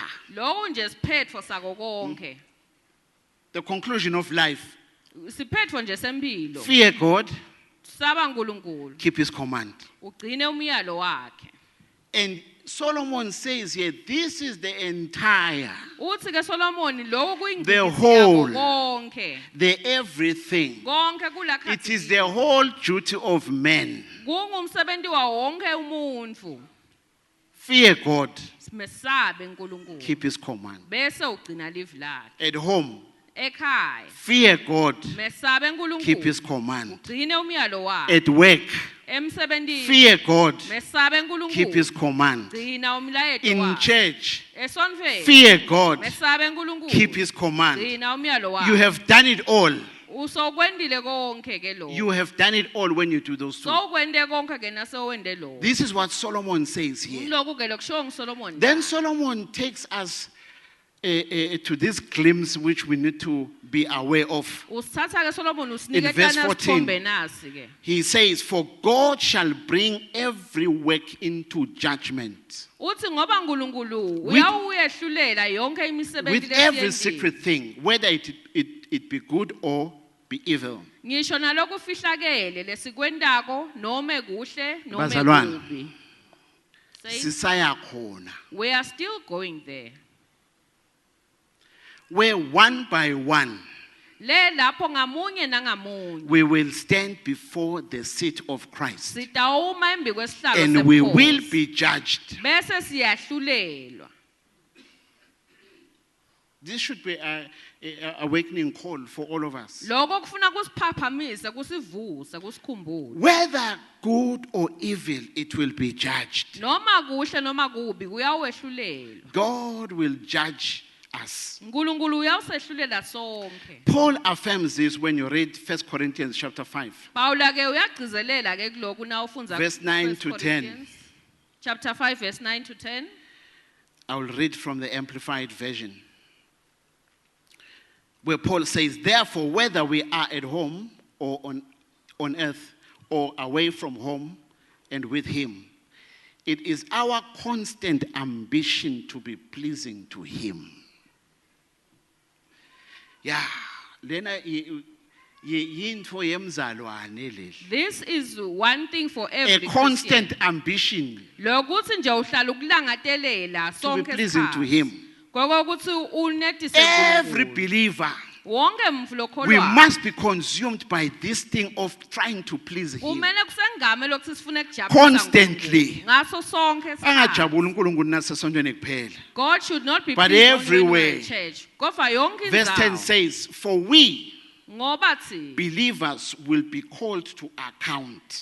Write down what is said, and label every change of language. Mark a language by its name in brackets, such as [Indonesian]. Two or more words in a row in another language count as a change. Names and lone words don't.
[Swati] Lokhu nje siphetfo sako konke. [English] The conclusion of life. [Swati] Siphetfo nje sempilo. [English] Fear God, [Swati] Saba uNkulunkulu. [English] keep his command. [Swati] Ugcine umyalo wakhe. [English] And Solomon says here, this is the entire, [Swati] Uthi ke Solomon lokhu [English] The [Swati] kuyingcikisi [English] whole. [Swati] yako konke. [English] the everything. [Swati] Konke kulakhathi. [English] It is the whole duty of man. [Swati] Kungumsebenzi wa wonke umuntu. [English] Fear God, [Swati] Mesabe uNkulunkulu. [English] keep his command. [Swati] Bese ugcina live lakhe. [English] At home, [Swati] Ekhaya. [English] fear God, [Swati] Mesabe [English] keep his [Swati] uNkulunkulu. [English] command. [Swati] Ugcine umyalo wakhe. [English] At work, [Swati] Emsebentini. [English] fear God, [Swati] Mesabe [English] keep his [Swati] uNkulunkulu. [English] command. [Swati] Gcina umlayeto [English] In [Swati] wakhe. [English] church, [Swati] Esonfeni. [English] fear God, [Swati] Mesabe uNkulunkulu. [English] keep his command. [Swati] Gcina umyalo wakhe. [English] You have done it all. [Swati] Usokwendile konke ke lo. [English] You have done it all when you do those two. [Swati] Sokwende konke ke nasowende lo. [English] This is what Solomon says here. [Swati] Lokhu ke lokusho nguSolomon. [English] Then Solomon takes us to this glimpse which we need to be aware of. [Swati] Usithatha ke Solomon [English] In [Swati] usiniketana [English] verse 14. [Swati] sithombe nasi ke. [English] He says, for God shall bring every work into judgment [Swati] Uthi ngoba uNkulunkulu [English] With- [Swati] uyawuyehlulela yonke imisebenzi [English] with every [Swati] lesiyenzile. [English] secret thing, whether it be good or be evil. [Swati] Ngisho nalokhu fihlakele lesikwendako noma kuhle noma Bazalwane. kubi. [English] Say, [Swati] Sisaya khona, [English] we are still going there. where one by one [Swati] Le lapho ngamunye nangamunye. [English] we will stand before the seat of Christ [Swati] Sitawuma embi kwesihlalo [English] and we [Swati] semkhosi. [English] will be judged. [Swati] Bese siyahlulelwa. [English] This should be a awakening call for all of us. [Swati] Lokho kufuna kusiphaphamise, kusivuse, kusikhumbule. [English] Whether good or evil, it will be judged. [Swati] Noma kuhle noma kubi kuyawehlulela. [English] God will judge us. [Swati] uNkulunkulu uyawusehlulela sonke. [English] Paul affirms this when you read 1 Corinthians chapter 5. [Swati] Paula ke uyagcizelela ke kuloko na ufunza [English] Verse 9 1 to 10. Corinthians, chapter 5 verse 9 to 10. I will read from the Amplified Version, where Paul says, therefore, whether we are at home or on earth or away from home and with him, it is our constant ambition to be pleasing to him. Yeah, [Swati] lena yintfo yemzalwane leli. [English] This is one thing for A every constant Christian. ambition [Swati] Lokuthi nje uhlala ukulangatelela [English] to be [Swati] sonke [English] pleasing to [Swati] isikhathi. [English] him. [Swati] Kokuthi unetise [English] Every [Swati] uNkulunkulu. [English] believer [Swati] wonke umfu [English] We [Swati] lokholwayo [English] must be consumed by this thing of trying to please Him. [Swati] kumele kusengame lokhu sifune kujabulisa [English] Constantly. [Swati] uNkulunkulu. Ngaso sonke isikhathi. Angajabuli uNkulunkulu nasesontweni kuphela. [English] God should not be But pleased only when everywhere. we're in church. [Swati] Kodwa yonke [English] Verse 10 [Swati] indzawo. [English] says, for we [Swati] Ngoba thi [English] believers will be called to account